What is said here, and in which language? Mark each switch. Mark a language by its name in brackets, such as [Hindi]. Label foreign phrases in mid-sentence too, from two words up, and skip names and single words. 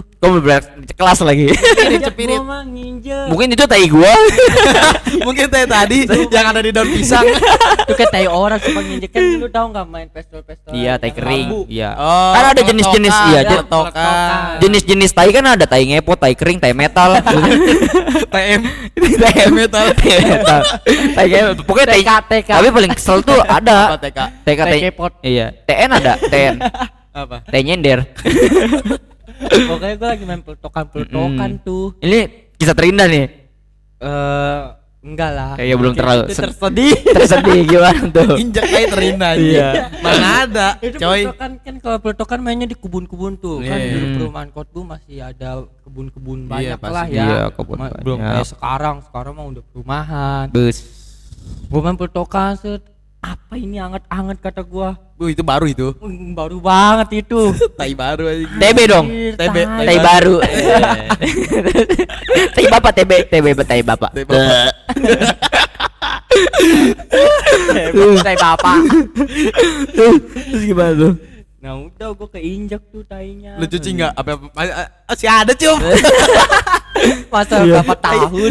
[Indonesian] Gua berak kelas lagi. Cepirit. Gua mah nginjek. Mungkin itu tai gua. Mungkin tadi yang ada di daun pisang. Itu kayak tai orang suka nginjek, kan lu tahu nggak main pistol-pistol. Iya, tai yang kering. bambu. Iya. Oh, Kan ada jenis-jenis peletokan, iya, ada peletokan. jenis-jenis tai kan ada tai ngepot, tai kering, tai metal. TM. tai metal. Tai metal. Tai ngepot. Pokoknya tai TK. Tapi paling kesel tuh Apa ada. TK? TK Tai ngepot. Iya. TN ada, TN. Apa? Tai nyender. Pokoknya gue lagi main peletokan tuh. Ini kisah terindah nih. Enggak lah. Kayaknya belum Itu terlalu tersedih. tersedih gimana tuh? Injak kayak terindah. Iya. Mana ada, Itu coy. peletokan kan, kalau peletokan mainnya di kebun-kebun tuh. Kan Iya. dulu perumahan Kotbu masih ada kebun-kebun Iya, banyak lah pasti. ya. Iya, kebun Belum banyak. kayak sekarang mah udah perumahan. Bus. Gua main peletokan set. Apa ini anget-anget kata gua. Bu, itu baru itu. Baru banget itu. Tai baru aja. TB dong. Anjir, TB. tai. Tai baru. Tai bapak TB, tai bapak. Tai bapak. Tai bapak. Terus gimana tuh? Nah udah gua keinjak tuh tainya. Lu cuci enggak? Apa masih ada, Cum? Masa berapa tahun.